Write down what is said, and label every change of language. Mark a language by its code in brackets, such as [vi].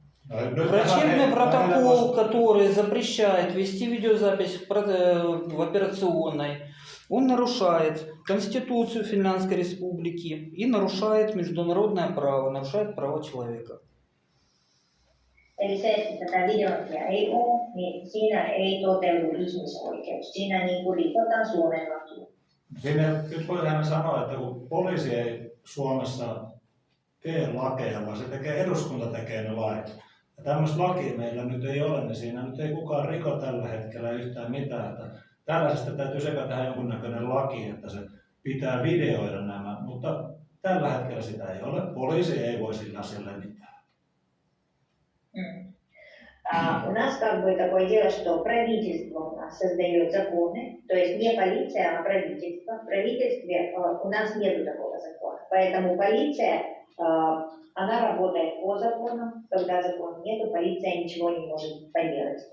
[ru] Врачебный протокол, который запрещает вести видеозапись в операционной, он нарушает Конституцию Финляндской Республики и нарушает международное право, нарушает права человека. [fi] Eli se, että tätä videointia ei ole, niin siinä ei toteudu ihmisoikeus. Siinä niin kuin rikotaan Suomen lakia. Siinä nyt voidaan sanoa, että kun poliisi ei Suomessa tee lakeja, vaan se eduskunta tekee ne lait. Ja tämmöistä lakia meillä nyt ei ole, niin siinä nyt ei kukaan riko tällä hetkellä yhtään mitään. Että tällaisesta täytyy sekä tehdä jonkunnäköinen laki, että se pitää videoida nämä, mutta tällä hetkellä sitä ei ole. Poliisi ei voi sillä asialle mitään. [ru] У нас как бы такое дело, что правительство у нас создает законы, то есть не полиция, а правительство. В правительстве у нас нет такого закона, поэтому полиция, она работает по закону, когда закона нет, полиция ничего не может поделать.